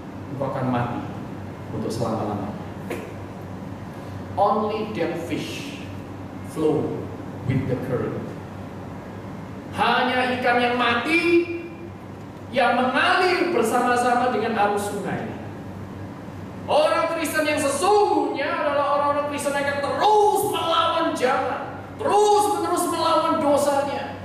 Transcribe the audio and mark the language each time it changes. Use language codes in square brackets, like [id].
[id] Engkau akan mati untuk selama-lamanya. [en] Only dead fish flow with the current. [id] Hanya ikan yang mati yang mengalir bersama-sama dengan arus sungai. Orang Kristen yang sesungguhnya adalah orang-orang Kristen yang akan terus melawan jalan, terus-menerus melawan dosanya.